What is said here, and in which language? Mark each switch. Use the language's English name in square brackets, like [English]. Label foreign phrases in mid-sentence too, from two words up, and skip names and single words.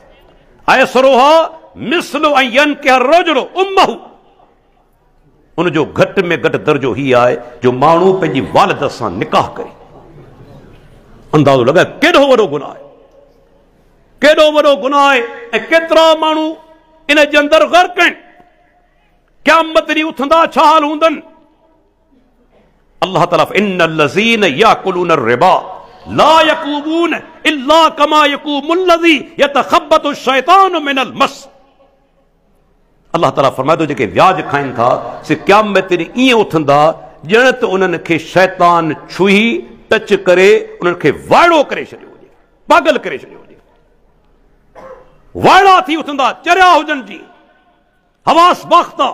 [Arabic] أيسرها مثل أن ينكح الرجل أمه, [Sindhi] उनजो घटि में घटि दर्जो ही आहे जो माण्हू पंहिंजी वालिद सां निकाह करे। अंदाज़ो लॻाए केॾो वॾो गुनाह आहे, केॾो वॾो गुनाह आहे। ऐं केतिरा माण्हू इन जे अंदरि ग़र्क़ आहिनि। क़यामत ॾींहुं उथंदा छा हाल हूंदनि। [Arabic] الله تعالى إن الذين يأكلون الربا لا يقومون إلا كما يقوم الذي يتخبطه الشيطان من المس. [Sindhi] अल्लाह ताला फरमाए थो जेके व्याज खाइनि था से क़यामत ॾींहुं ईअं उथंदा ॼण त उन्हनि खे शैतान छुही टच करे उन्हनि खे वाइड़ो करे छॾियो हुजे, पागल करे छॾियो हुजे। वाइड़ा थी उथंदा, चरिया हुजनि जी, हवास बाख़्ता।